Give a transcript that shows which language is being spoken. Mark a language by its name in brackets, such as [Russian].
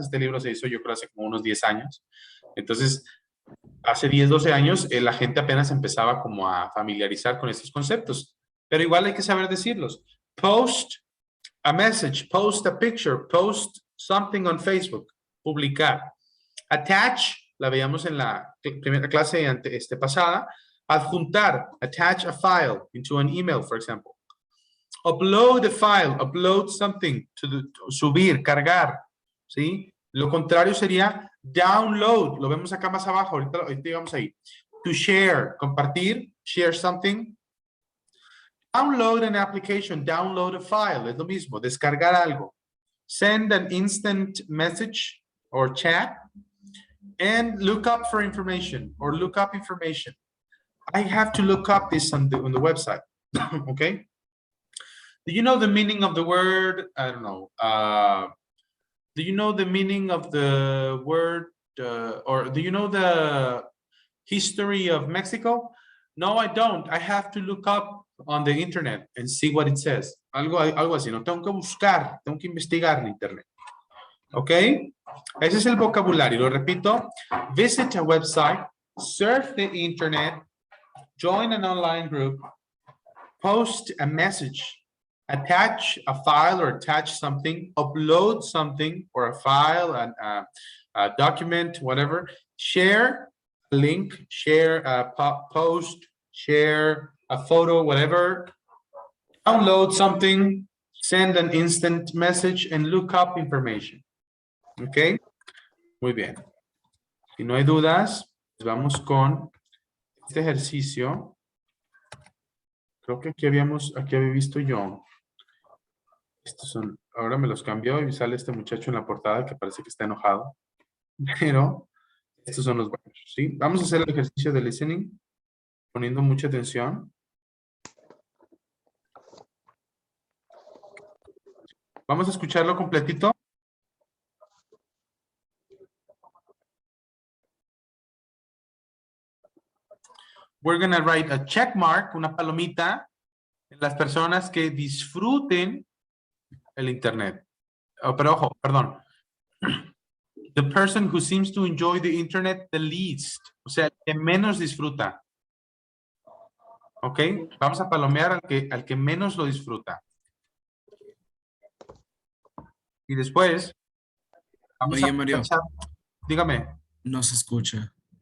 [Spanish] Este libro se hizo yo creo hace como unos 10 años. Entonces, hace 10, 12 años la gente apenas empezaba como a familiarizar con estos conceptos. Pero igual hay que saber decirlos. [English] Post a message, post a picture, post something on Facebook, [Spanish] publicar. Attach, la veíamos en la primera clase pasada. Adjuntar, [English] attach a file into an email, for example. Upload a file, upload something, [Spanish] subir, cargar, ¿sí? Lo contrario sería download, lo vemos acá más abajo, ahorita vamos ahí. [English] To share, [Spanish] compartir, [English] share something. Download an application, download a file, [Spanish] es lo mismo, descargar algo. [English] Send an instant message or chat. And look up for information or look up information. I have to look up this on the website, okay? Do you know the meaning of the word? I don't know. Do you know the meaning of the word, or do you know the history of Mexico? No, I don't. I have to look up on the internet and see what it says. [Spanish] Algo así, no tengo que buscar, tengo que investigar en internet. ¿Ok? Ese es el vocabulario. Lo repito. [English] Visit a website, surf the internet, join an online group, post a message, attach a file or attach something, upload something or a file, a document, whatever, share a link, share a post, share a photo, whatever, download something, send an instant message, and look up information. [Spanish] ¿Ok? Muy bien. Si no hay dudas, vamos con este ejercicio. Creo que aquí había visto yo. Estos son, ahora me los cambió y sale este muchacho en la portada que parece que está enojado. Pero estos son los buenos, ¿sí? Vamos a hacer el ejercicio de listening, poniendo mucha atención. Vamos a escucharlo completito. [English] We're going to write a check mark, [Spanish] una palomita, en las personas que disfruten el internet. Oh, pero ojo, perdón. [English] The person who seems to enjoy the internet the least. [Spanish] O sea, el que menos disfruta. ¿Ok? Vamos a palomear al que menos lo disfruta. Y después vamos Oye, Mario, tachar. Dígame. no se escucha.